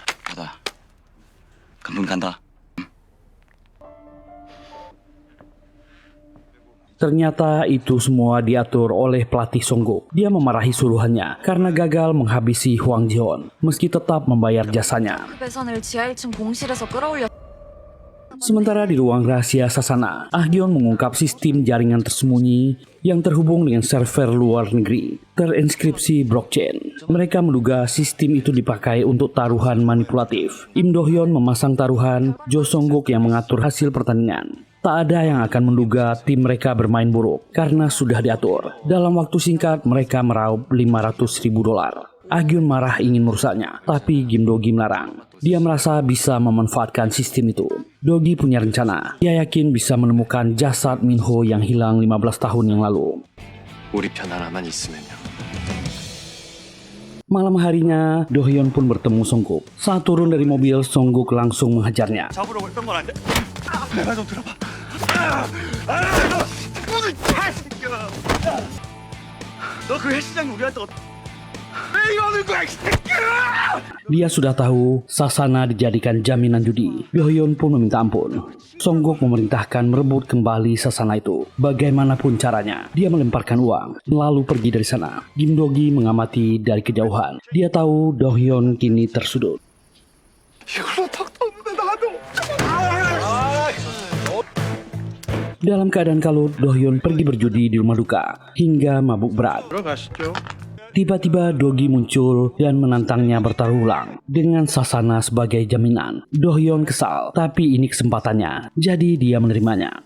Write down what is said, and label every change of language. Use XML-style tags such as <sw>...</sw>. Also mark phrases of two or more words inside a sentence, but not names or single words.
<id>Ternyata itu semua diatur oleh pelatih Song-guk. Dia memarahi suruhannya karena gagal menghabisi Hwang Ji-hon, meski tetap membayar jasanya.</id> <ko>배선을 지하 1층 공실에서 끌어올려.</ko> <id>Sementara di ruang rahasia Sasana, Ahgyeon mengungkap sistem jaringan tersembunyi yang terhubung dengan server luar negeri, terinskripsi blockchain. Mereka menduga sistem itu dipakai untuk taruhan manipulatif. Im Do-hyun memasang taruhan, Jo Song-guk yang mengatur hasil pertandingan. Tak ada yang akan menduga tim mereka bermain buruk, karena sudah diatur. Dalam waktu singkat, mereka meraup $500.000. Ahgyeon marah ingin merusaknya, tapi Kim Do-gi melarang. Dia merasa bisa memanfaatkan sistem itu. Do-gi punya rencana. Dia yakin bisa menemukan jasad Minho yang hilang 15 tahun yang lalu.</id> <ko>우리 편 하나만 있으면요.</ko> <id>Malam harinya, Do-hyun pun bertemu Song-guk. Saat turun dari mobil, Song-guk langsung menghajarnya.</id> <ko>잡으려고 했던 건 안 돼. 내가 좀 들어봐. 너 그 헬스장 우리한테 왜 이러는 거야, 이 새끼야!</ko> <id>Dia sudah tahu Sasana dijadikan jaminan judi. Do-hyun pun meminta ampun. Song-guk memerintahkan merebut kembali Sasana itu. Bagaimanapun caranya, dia melemparkan uang, lalu pergi dari sana. Kim Do-gi mengamati dari kejauhan. Dia tahu Do-hyun kini tersudut.</id> <ko>이걸로 턱도 없는데 나도.</ko> <id>Dalam keadaan kalut, Do-hyun pergi berjudi di rumah duka hingga mabuk berat.</id> <ko>들어가시죠.</ko> <id>Tiba-tiba Do-gi muncul dan menantangnya bertaruh ulang dengan Sasana sebagai jaminan. Do-hyun kesal, tapi ini kesempatannya, jadi dia menerimanya.</id>